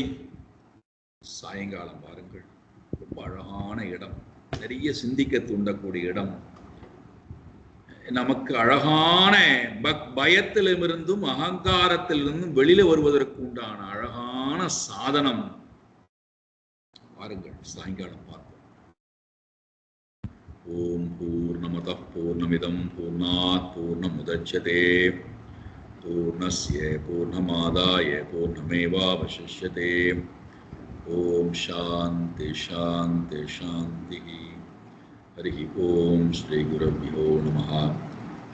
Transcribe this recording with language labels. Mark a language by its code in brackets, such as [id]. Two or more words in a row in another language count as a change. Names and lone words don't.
[ta] சாயங்காலம் பாருங்கள், ரொம்ப அழகான இடம், நிறைய சிந்திக்க தூண்டக்கூடிய இடம், நமக்கு அழகான பயத்திலிருந்தும் அகங்காரத்திலிருந்தும் வெளியில வருவதற்கு உண்டான அழகான சாதனம். பாருங்கள், சாயங்காலம் பார்ப்போம். [sa] ॐ पूर्णमदः पूर्णमिदं पूर्णात् पूर्णमुदच्यते पूर्णस्य पूर्णमादाय पूर्णमेवावशिष्यते. ॐ शान्ति शान्ति शान्ति. हरि ॐ श्री गुरुभ्यो नमः.